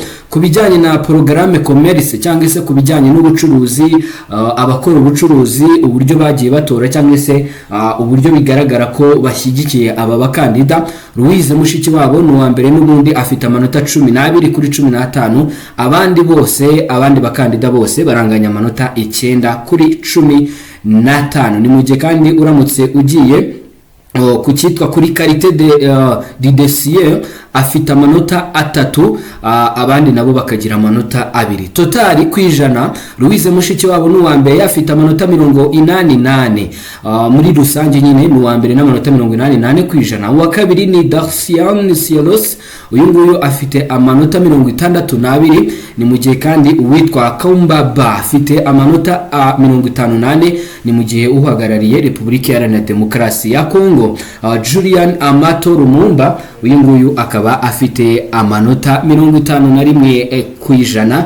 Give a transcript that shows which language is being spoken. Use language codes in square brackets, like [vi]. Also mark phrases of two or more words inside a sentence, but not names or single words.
[rw] Ku bijyanye na [fr] programme commerce [rw] cyangwa se ku bijyanye n'ubucuruzi, abakora ubucuruzi uburyo bagiye batora cyangwa se uburyo bigaragara ko bashyigikiye aba bakandida, Louise Mushikiwabo ni uwa mbere n'ubundi afite amanota 12/15. Abandi bakandida bose baranganya amanota 9/15. Ni mu gihe kandi uramutse ugiye ku cyitwa kuri [fr] Qualité de dossier [rw] afite amanota 3, abandi nabo bakagira amanota 2. Totali kwijana Louise Mushikiwabo n'uwa mbere afite amanota 88, muri rusange nyine ni uwa mbere n'amanota 88 kwijana. Uwa kabiri ni Dacian Cielos, uyu nguyu afite amanota 62, ni mu gihe kandi uwitwa Kumbaba afite amanota 58, ni mu gihe uhagarariye Repubulika Iharanira Demokarasi ya Kongo Julian Amato Lumumba, uyu nguyu akaba afite amanota 51 kwijana.